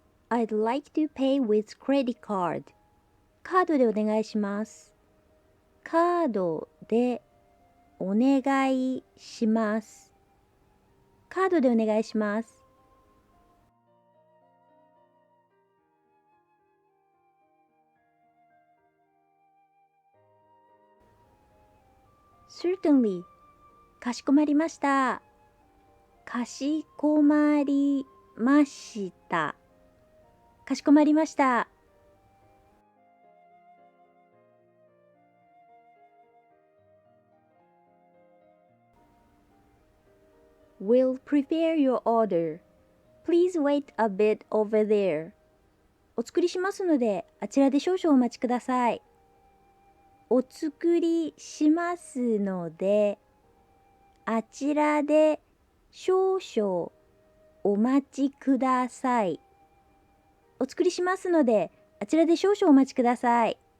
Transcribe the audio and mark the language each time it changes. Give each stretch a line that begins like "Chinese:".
English: I'd like to pay with credit card.
Japanese: カードでお願いします。カードでお願いします。カードでお願いします。
English: Certainly.
Japanese: かしこまりました。かしこまりました。かしこまりました。
English: We'll prepare your order. Please wait a bit over there.
Japanese: お作りしますので、あちらで少々お待ちください。お作りしますので、あちらで少々お待ちください。お作りしますので、あちらで少々お待ちください。